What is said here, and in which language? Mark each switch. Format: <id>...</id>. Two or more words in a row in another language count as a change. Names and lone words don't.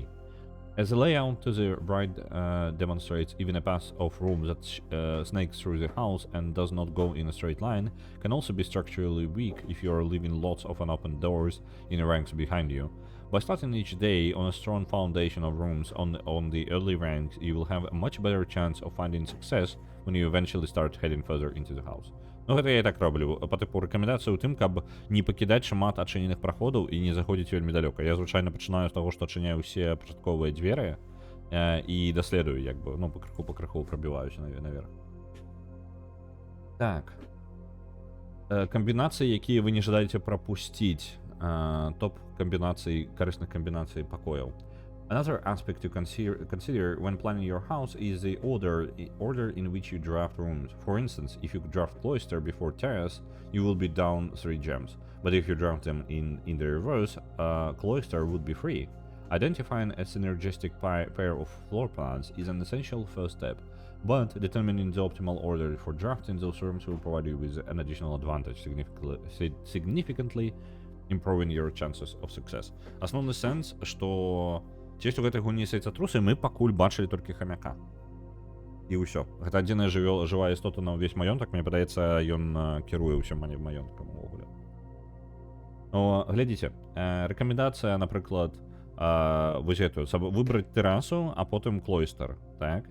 <en>As the layout to the right demonstrates, even a path of rooms that snakes through the house and does not go in a straight line can also be structurally weak if you are leaving lots of unopened doors in the ranks behind you. By starting each day on a strong foundation of rooms on the early ranks, you will have a much better chance of finding success when you eventually start heading further into the house.</en> <be>Гэта я і так роблю. Па тыпу рэкамендацыі ў тым, каб не пакідаць шмат адчыненых праходаў і не заходзіць вельмі далёка. Я звычайна пачынаю з таго, што адчыняю ўсе пачатковыя дзверы і даследую, як бы, пакрыху прабіваюся наверх. Так. Камбінацыі, якія вы не жадаеце прапусціць. Топ камбінацый, карысных камбінацый пакояў.</be> <en>Another aspect to consider when planning your house is the order in which you draft rooms. For instance, if you draft cloister before terrace, you will be down 3 gems. But if you draft them in the reverse, cloister would be free. Identifying a synergistic pair of floor plans is an essential first step, but determining the optimal order for drafting those rooms will provide you with an additional advantage, significantly improving your chances of success.</en> <be>Основны сэнс, што ці у гэтай гульні сейцатрусы мы пакуль бачылі толькі хамяка. І ўсё. Гэта адзіная жывая істота на ўвесь маёнтак, мне падаецца, ён кіруе ўсім маёнткам увогуле. Глядзіце, рэкамендацыя, напрыклад, вось гэтую, выбраць тэрасу, а потым клойстер, так?</be>